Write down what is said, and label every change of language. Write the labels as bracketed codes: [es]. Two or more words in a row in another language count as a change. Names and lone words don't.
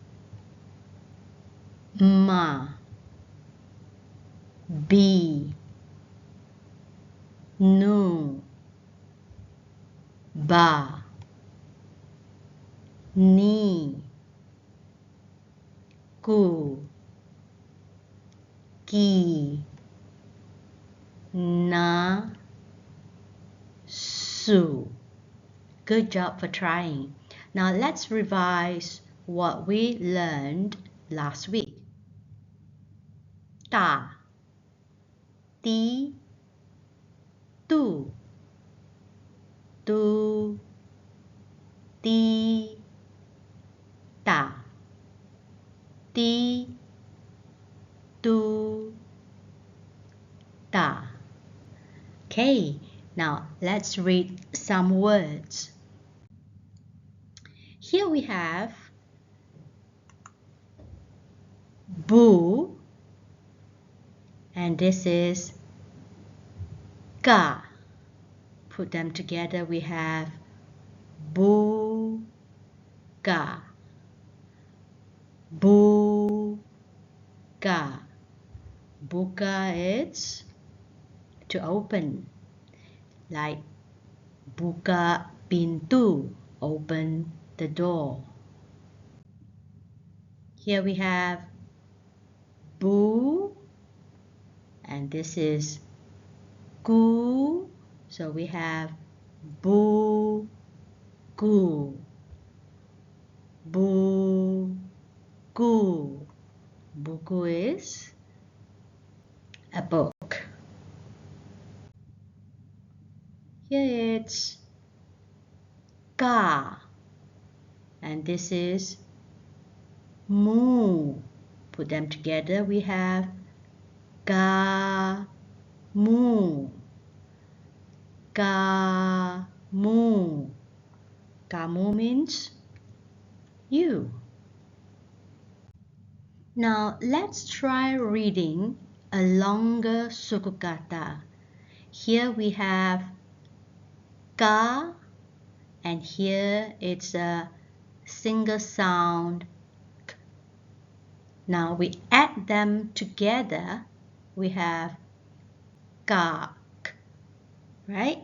[ms] ma, bi, nu, ba, ni, ku, ki, na, su. [en] Good job for trying. Now let's revise what we learned last week. [ms] Ta, ti, tu, tu, ti, ta, ti, tu, ta. [en] Okay, now let's read some words. Here we have bu, and this is ka. Put them together, we have bu, ka, bu, ka. Buka is to open, like [ms] buka pintu, [en] open the door. Here we have bu, and this is ku, so we have bu, ku, bu, ku. Buku is a book. Here it's ka, and this is mu. Put them together, we have ka, mu, ka, mu. Kamu means you. Now let's try reading a longer [ms] suku kata. [en] Here we have ka, and here it's a single sound k. Now we add them together, we have kak, right?